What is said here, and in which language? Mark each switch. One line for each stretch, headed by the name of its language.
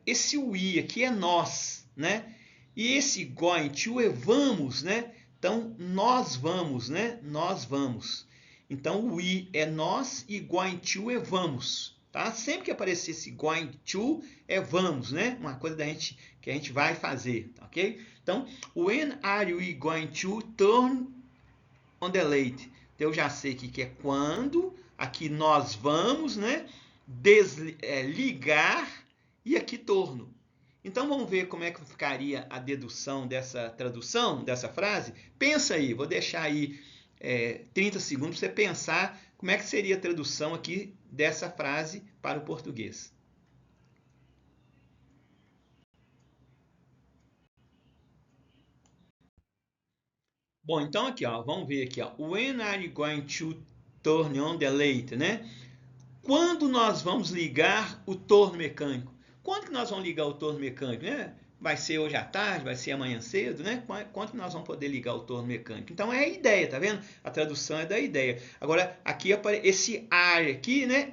Portuguese: Esse we aqui é nós, né? E esse going to é vamos, né? Então, nós vamos, né? Nós vamos. Então, we é nós e going to é vamos, tá? Sempre que aparecer esse going to é vamos, né? Uma coisa que a gente vai fazer, ok?
English: Então, when are we going to turn on the light?
Portuguese: Então, eu já sei que é quando, aqui nós vamos, né? Ligar e aqui torno. Então vamos ver como é que ficaria a dedução dessa tradução, dessa frase? Pensa aí, vou deixar aí 30 segundos para você pensar como é que seria a tradução aqui dessa frase para o português. Bom, então aqui, ó, vamos ver aqui, ó.
English: When are you going to turn on the light, né?
Portuguese: Quando nós vamos ligar o torno mecânico? Quando que nós vamos ligar o torno mecânico, né? vai ser hoje à tarde, vai ser amanhã cedo, né? Quanto nós vamos poder ligar o torno mecânico? Então é a ideia, tá vendo? A tradução é da ideia. Agora, aqui esse are aqui, né?